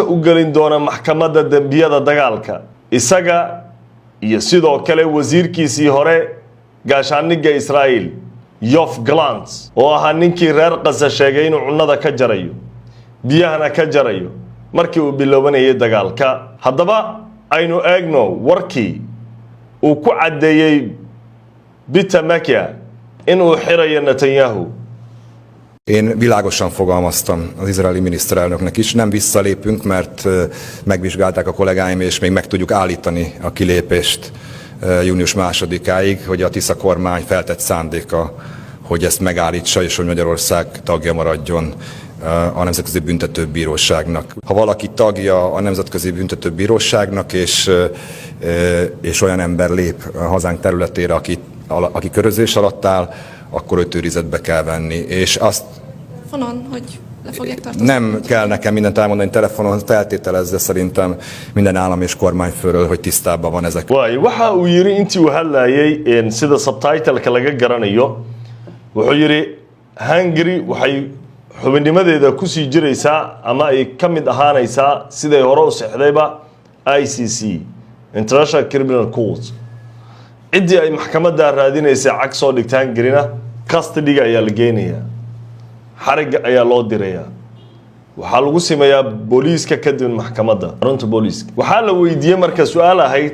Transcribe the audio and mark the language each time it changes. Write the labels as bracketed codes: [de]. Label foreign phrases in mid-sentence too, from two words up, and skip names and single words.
[so] u gelin doono maxkamadda dambiyada dagaalka isaga iyo sidoo kale wasiirkiisii hore gaashaaniga Israel Yoav Gallant oo ahaa ninkii reer Gaza sheegay inuu cunnada ka jarayo biyahana ka jarayo markii uu bilowbanayay dagaalka haddaba aynu eegno warkii uu ku cadeeyay Peter Makia inuu xirayo Netanyahu. [hu] Én világosan fogalmaztam az izraeli miniszterelnöknek is, nem visszalépünk, mert megvizsgálták a kollégáim, és még meg tudjuk állítani a kilépést június 2-áig, hogy a Tisza kormány feltett szándéka, hogy ezt megállítsa, és hogy Magyarország tagja maradjon a Nemzetközi Büntetőbíróságnak. Ha valaki tagja a Nemzetközi Büntetőbíróságnak, és olyan ember lép a hazánk területére, aki körözés alatt áll, akkor őt őrizetbe kell venni. És azt hogy le fogják tartóztatni. Nem kell nekem mindent elmondani telefonon, feltételezze szerintem minden állam és kormányfőről, hogy tisztában van ezek. [so] waxa uu yiri intii uu hadlayay sida subtitle-ka laga garanayo wuxuu yiri Hungary waxay xubinnimadeeda ku sii jiraysaa ama ay ka mid ahaanaysaa siday hore u saxdayba ICC International Criminal Court cidii ay maxkamadda raadinaysa cag soo dhigtaan Hungary custody ayaa la geenayaa xariga ayaa loo dirayaa waxaa lagu sameeyaa booliiska kadib maxkamadda xarunta booliiska waxaa la weydiiyey marka su'aal ahayd